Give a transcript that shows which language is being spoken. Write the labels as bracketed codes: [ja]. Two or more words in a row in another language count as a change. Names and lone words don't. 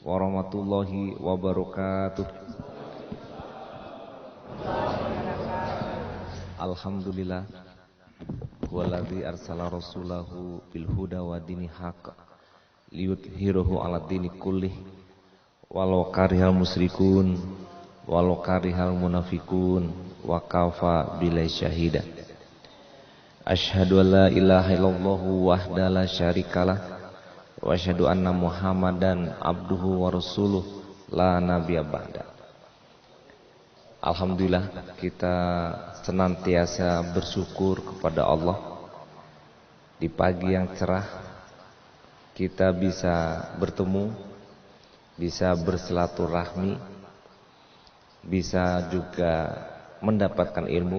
[ar] ورحمة الله وبركاته. الحمد لله هو الذي أرسل رسوله بالهدى ودين الحق ليظهره على الدين كله ولو كره المشركون ولو كره المنافقون وكفى بالله شهيدا. أشهد أن لا إله إلا الله وحده لا شريك له وأشهد أن محمدا عبده ورسوله لا نبي بعده. [id] Alhamdulillah kita senantiasa bersyukur kepada Allah. Di pagi yang cerah kita bisa bertemu, bisa bersilaturahmi, bisa juga mendapatkan ilmu.